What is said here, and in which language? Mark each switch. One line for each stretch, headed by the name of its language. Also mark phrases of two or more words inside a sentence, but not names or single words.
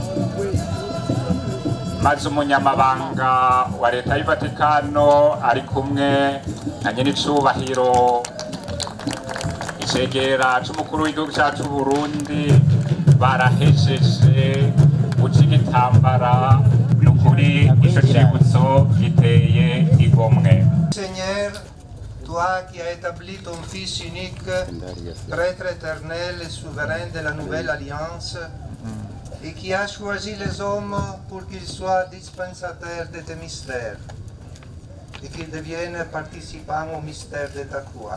Rundi: maze umunyamabanga wa leta y'u Vatikano ari kumwe na nyenicubahiro icegera c'umukuru w'igihugu cacu Burundi barahejeje guca igitambara n'ukuri ico cibutso giteye igomwe.
French: Toi qui as établi ton Fils unique, prêtre éternel et souverain de la nouvelle alliance, et qui as choisi les hommes pour qu'ils soient dispensateurs de tes mystères, et qu'ils deviennent participants au mystère de ta croix.